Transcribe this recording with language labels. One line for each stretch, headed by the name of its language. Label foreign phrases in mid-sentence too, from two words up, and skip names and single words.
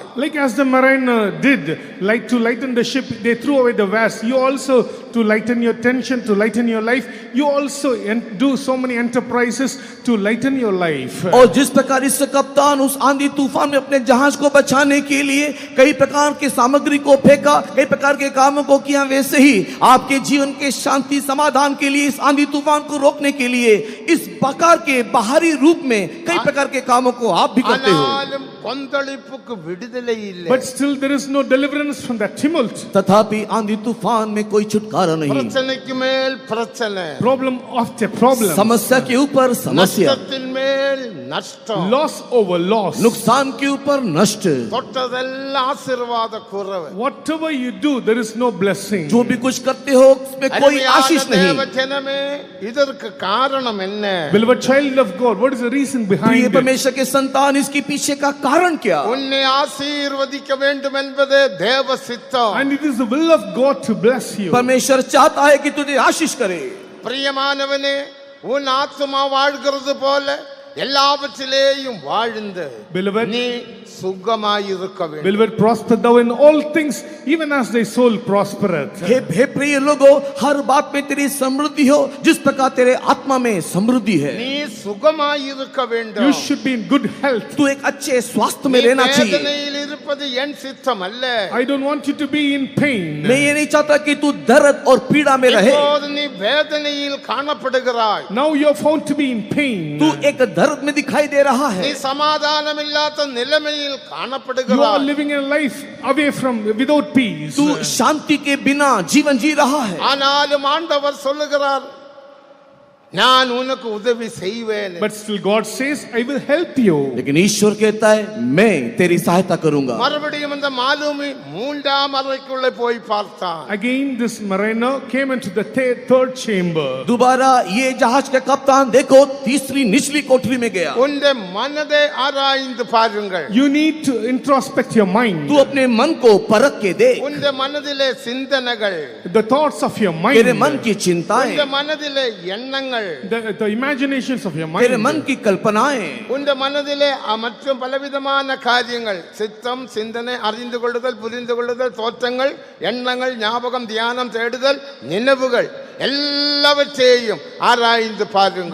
English: Like as the mariner did, like to lighten the ship, they threw away the vast. You also, to lighten your tension, to lighten your life, you also do so many enterprises to lighten your life.
Hindi: और जिस प्रकार इस कप्तान उस आंधी तूफान में अपने जहाज को बचाने के लिए कई प्रकार के सामग्री को फेंका, कई प्रकार के कामों को किया, वैसे ही आपके जीवन के शांति समाधान के लिए, इस आंधी तूफान को रोकने के लिए इस प्रकार के बाहरी रूप में कई प्रकार के कामों को आप भी करते हो.
Tamil: ஆனாலும் கொந்தளிப்புக்கு விடுதலை இல்லை.
English: But still there is no deliverance from that tumult.
Hindi: तथापि आंधी तूफान में कोई छुटकारा नहीं.
Tamil: பிரச்சனைக்கு மேல் பிரச்சனை,
English: Problem after problem.
Hindi: समस्या के ऊपर समस्या,
Tamil: நஷ்டத்தின் மேல் நஷ்டம்,
English: Loss over loss.
Hindi: नुकसान के ऊपर नष्ट.
Tamil: தொட்டதெல்லாம் ஆசீர்வாத குறைவு.
English: Whatever you do, there is no blessing.
Hindi: जो भी कुछ करते हो उसमें कोई आशीष
Tamil: அருமையான தேவ
Hindi: नहीं.
Tamil: ஜனமே, இதற்கு காரணம் என்ன?
English: Beloved child of God, what is the reason
Hindi: प्रिय
English: behind it?
Hindi: परमेश्वर के संतान, इसके पीछे का कारण क्या?
Tamil: உன்னை ஆசீர்வதிக்க வேண்டும் என்பதே தேவ சித்தம்.
English: And it is the will of God to bless you.
Hindi: परमेश्वर चाहता है कि तुझे आशीष करे.
Tamil: பிரியமானவனே, உன் ஆத்துமா வாழ்கிறது போல எல்லாவற்றிலேயும் வாழ்ந்து
English: Beloved,
Tamil: நீ சுகமாயிருக்க வேண்டும்.
English: Beloved, prosper thou in all things, even as thy soul prospereth.
Hindi: हे प्रिय लोगों, हर बात में तेरी समृद्धि हो जिस प्रकार तेरे आत्मा में समृद्धि है.
Tamil: நீ சுகமாயிருக்க வேண்டும்.
English: You should be in good health.
Hindi: तू एक अच्छे स्वास्थ्य में
Tamil: நீ
Hindi: रहना चाहिए.
Tamil: வேதனையில் இருப்பது என் சித்தம் அல்ல.
English: I don't want you to be in pain.
Hindi: मैं ये नहीं चाहता कि तू दर्द और पीड़ा में रहे.
Tamil: இப்போது நீ வேதனையில் காணப்படுகிறாய்.
English: Now you are found to be in pain.
Hindi: तू एक दर्द में दिखाई दे रहा
Tamil: நீ
Hindi: है.
Tamil: சமாதானம் இல்லாத நிலைமையில்
English: You are
Tamil: காணப்படுகிறாய்.
English: living a life away from, without peace.
Hindi: तू शांति के बिना जीवन जी रहा है.
Tamil: ஆனாலும் ஆண்டவர் சொல்லுகிறார், நான் உனக்கு உதவி செய்வேன்.
English: But still God says, I will help you.
Hindi: लेकिन ईश्वर कहता है मैं तेरी सहायता करूंगा.
Tamil: மறுபடியும் அந்த மாலுமி மூன்றாம் அறைக்குள்ளே போய் பார்த்தான்.
English: Again this mariner came into the third chamber.
Hindi: दोबारा ये जहाज का कप्तान देखो तीसरी निचली कोठरी में गया.
Tamil: உன்னுடைய மனதை ஆராய்ந்து பாருங்கள்.
English: You need to introspect your mind.
Hindi: तू अपने मन को परख के दे.
Tamil: உன்னுடைய மனதிலே சிந்தனைகள்,
English: The thoughts of your mind.
Hindi: तेरे मन की चिंताएं,
Tamil: உன்னுடைய மனதிலே எண்ணங்கள்,
English: The imaginations of your
Hindi: तेरे
English: mind.
Hindi: मन की कल्पनाएं,
Tamil: உன்னுடைய மனதிலே மற்றும் பலவிதமான காரியங்கள், சித்தம், சிந்தனை, அறிந்து கொள்ளுதல், புரிந்து கொள்ளுதல், தோற்றங்கள், எண்ணங்கள், ஞாபகம், தியானம், தேடுதல், நினைவுகள் எல்லாவற்றையும் ஆராய்ந்து பாருங்கள்.